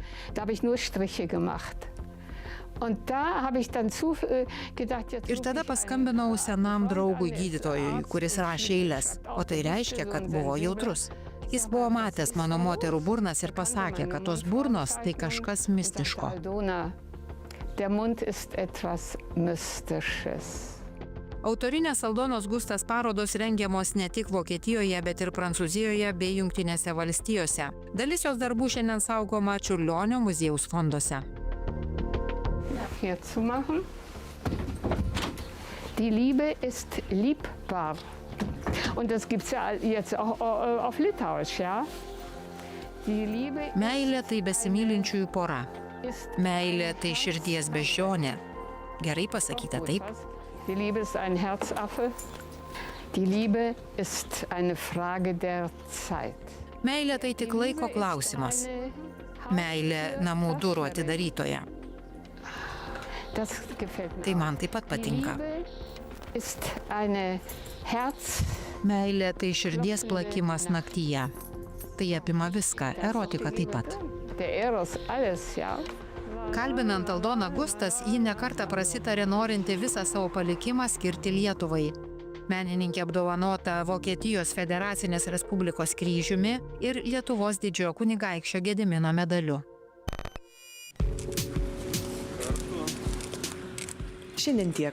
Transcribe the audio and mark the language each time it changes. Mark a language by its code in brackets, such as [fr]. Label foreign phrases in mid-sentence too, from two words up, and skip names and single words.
[lt] Ir tada paskambinau senam draugui gydytojui, kuris rašė eiles, o tai reiškia, kad buvo jautrus. Jis buvo matęs mano moterų burnas ir pasakė, kad tos burnos tai kažkas mistiško. [de] Der Mund ist etwas Mystisches. [lt] Autorinės Aldonos Gustas parodos rengiamos ne tik Vokietijoje, bet ir Prancūzijoje bei Jungtinėse valstijose. Dalis jos darbų šiandien saugoma Čiurlionio muziejaus fonduose. [de] Hier zu machen. Die Liebe ist liebbar. Und das gibt's ja jetzt auch auf Litauisch, ja? Die Liebe [lt] Meilė tai besimylinčiųjų pora. ist Meilė tai širdies beždžionė. Gerai pasakyta, taip? [de] Die Liebe ist ein Herzaffe. Die Liebe ist eine Frage der Zeit. [lt] Meilė tai tik laiko klausimas. Meilė namų durų atidarytoja. [de] Das gefällt mir. [lt] Tai man taip pat patinka. [de] Liebe ist eine Herz. [lt] Meilė tai širdies plakimas naktyje. Tai apima viską, erotika taip pat. [de] Der Eros, alles, ja. [lt] Kalbinant Aldoną Gustas, ji nekartą prasitarė norinti visą savo palikimą skirti Lietuvai. Menininkė apdovanota Vokietijos Federacinės Respublikos kryžiumi ir Lietuvos didžiojo kunigaikščio Gedimino medaliu. Šiandien tiek.